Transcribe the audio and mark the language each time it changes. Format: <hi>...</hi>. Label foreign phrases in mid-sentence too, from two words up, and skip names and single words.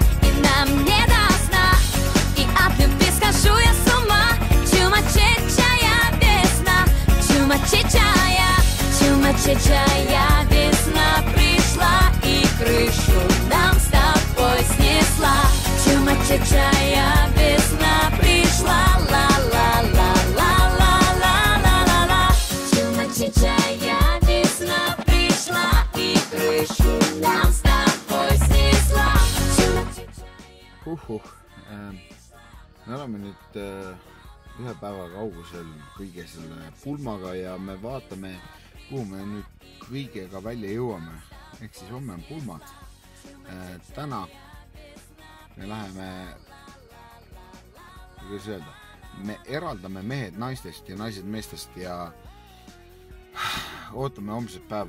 <ru>И нам не до сна. И от любви схожу я с ума. Чумачечая весна. Чумачечая весна пришла. И крышу нам с тобой снесла. Чумачечая весна пришла, ла-ла-ла-ла-ла-ла-ла-ла-ла. Чумачечая весна пришла и крышу нам с тобой снесла.</ru> <et>Me oleme nüüd ühe päeva kaugusel kõige selle pulmaga ja me vaatame, kuhu me nüüd kõigega välja jõuame. Ehk siis homme on pulmad. Täna me läheme, kuidas öelda, me eraldame mehed naistest ja naised meestest ja ootame homset päeva.</et>